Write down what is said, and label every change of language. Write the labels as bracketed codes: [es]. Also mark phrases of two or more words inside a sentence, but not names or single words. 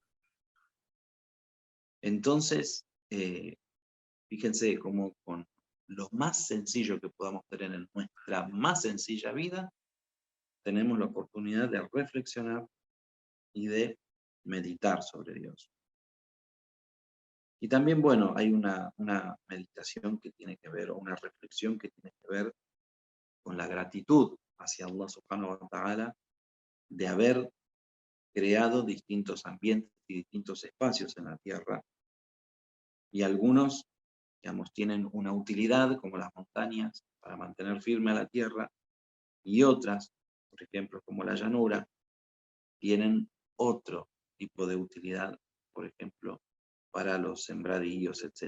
[es] Entonces, fíjense cómo con lo más sencillo que podamos tener en nuestra más sencilla vida, tenemos la oportunidad de reflexionar y de meditar sobre Dios. Y también, bueno, hay una meditación que tiene que ver, o una reflexión que tiene que ver con la gratitud hacia Allah [ar] سبحانه وتعالى [es] de haber creado distintos ambientes y distintos espacios en la tierra. Y algunos, digamos, tienen una utilidad, como las montañas, para mantener firme a la tierra, y otras, por ejemplo, como la llanura, tienen otro tipo de utilidad, por ejemplo, para los sembradíos, etc.